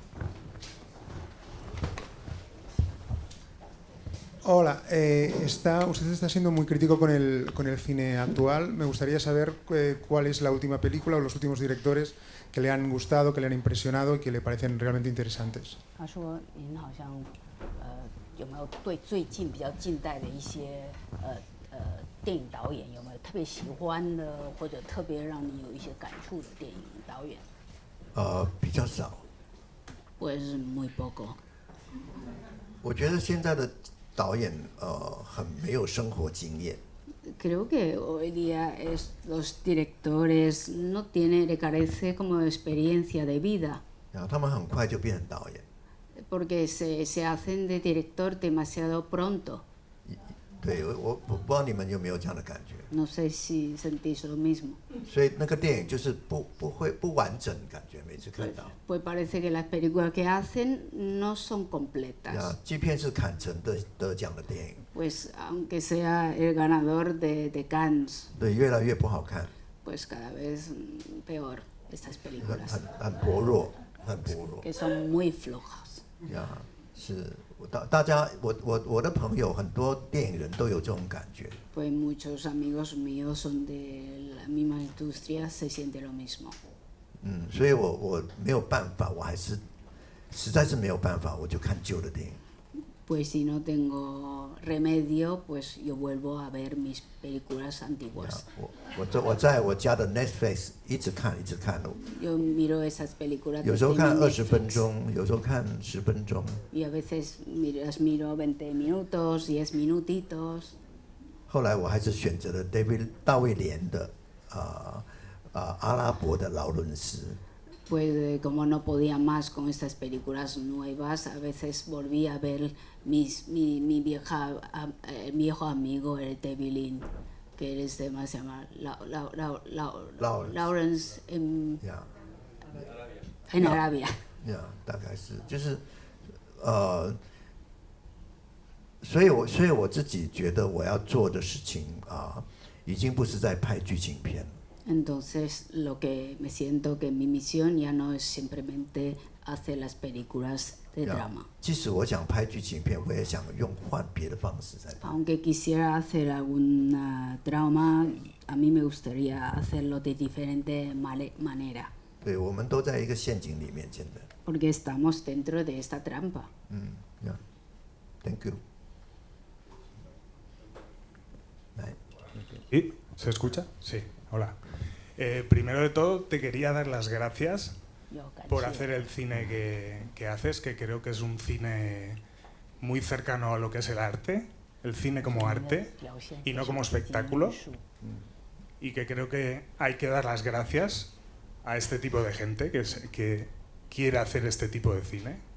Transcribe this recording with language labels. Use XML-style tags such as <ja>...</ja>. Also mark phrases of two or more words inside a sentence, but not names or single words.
<es>Hola, usted está siendo muy crítico con el cine actual. Me gustaría saber cuál es la última película o los últimos directores que le han gustado, que le han impresionado y que le parecen realmente interesantes.</es> <zh>有没有对最近比较近代的一些电影导演有没有特别喜欢的或者特别让你有一些感触的电影导演？比较少。</zh> <es>Pues muy poco。</es> <zh>我觉得现在的导演很没有生活经验。</zh> <es>Creo que hoy día los directores no le carece como experiencia de vida。</es> <zh>他们很快就变成导演。</zh> <es>Porque se hacen de director demasiado pronto.</es> <zh>对，我不知道你们有没有这样的感觉。</zh> <es>No sé si sentís lo mismo.</es> <zh>所以那个电影就是不完整，感觉每次看到。</zh> <es>Pues parece que las películas que hacen no son completas.</es> <zh>即便是坎城得奖的电影。</zh> <es>Pues aunque sea el ganador de Cannes.</es> <zh>对，越来越不好看。</zh> <es>Pues cada vez peor estas películas.</es> <zh>很薄弱，很薄弱。</zh> <es>Que son muy flojas.</es> <zh>是大家我的朋友很多电影人都有这种感觉。</zh> <es>Pues muchos amigos míos son de la misma industria, se siente lo mismo.</es> <zh>所以我没有办法，我还是实在是没有办法，我就看旧的电影。</zh> <es>Pues si no tengo remedio, pues yo vuelvo a ver mis películas antiguas.</es> <zh>我在我家的 Netflix 一直看。</zh> <es>Yo miro esas películas.</es> <zh>有时候看20分钟，有时候看10分钟。</zh> <es>Y a veces las miro 20 minutos, 10 minutitos.</es> <zh>后来我还是选择了大卫连的阿拉伯的劳伦斯。</zh> <es>Pues como no podía más con estas películas nuevas, a veces volví a ver mi viejo amigo, el David Lin, que se llama Lawrence en Arabia.</es> <zh>大概是就是所以我自己觉得我要做的事情已经不是在拍剧情片了。</zh> <es>Entonces, lo que me siento que mi misión ya no es simplemente hacer las películas de drama.</es> <zh>即使我想拍剧情片，我也想换别的方式在拍。</zh> <es>Aunque quisiera hacer alguna drama, a mí me gustaría hacerlo de diferente manera.</es> <zh>对，我们都在一个陷阱里面，现在。</zh> <es>Porque estamos dentro de esta trampa.</es> <en>Thank you.</en> <es>¿Sí? ¿Se escucha? Sí. Hola. Primero de todo, te quería dar las gracias por hacer el cine que haces, que creo que es un cine muy cercano a lo que es el arte, el cine como arte y no como espectáculo, y que creo que hay que dar las gracias a este tipo de gente que quiere hacer este tipo de cine.</es>